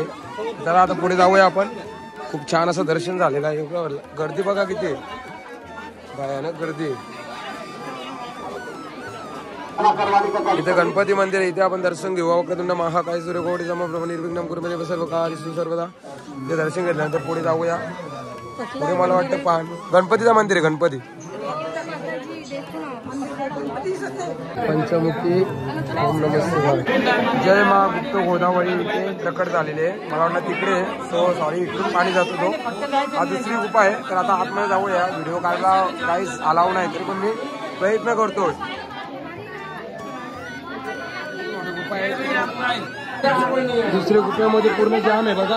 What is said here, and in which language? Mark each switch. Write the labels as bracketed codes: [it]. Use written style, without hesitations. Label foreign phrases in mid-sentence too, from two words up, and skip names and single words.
[mr] चला आता पुढे जाऊया आपण. खूप छान असं दर्शन झालेलं आहे. गर्दी बघा किती भयानक गर्दी. इथे गणपती मंदिर आहे, इथे आपण दर्शन घेऊ. [sa] वक्रतुंड महाकाय सूर्यकोटी समप्रभ निर्विघ्नं कुरु मे देव सर्व कार्येषु सर्वदा. [mr] इथे दर्शन घेतल्यानंतर पुढे जाऊया. पुढे मला वाटतं गणपतीचं मंदिर आहे. गणपती पंचमुखी [sa] ओम नमः शिवाय. [mr] जय मा गुप्त गोदावरी इथे प्रकट झालेले आहे. मला वाटलं तिकडे सॉरी इकडून पाणी जातो तो. हा दुसरी गुफा आहे. तर आता आतमध्ये जाऊया. व्हिडिओ काढला काहीच अलाव नाही तरी पण मी प्रयत्न करतोय. दुसऱ्या गुफेमध्ये पूर्ण जाम आहे बघा.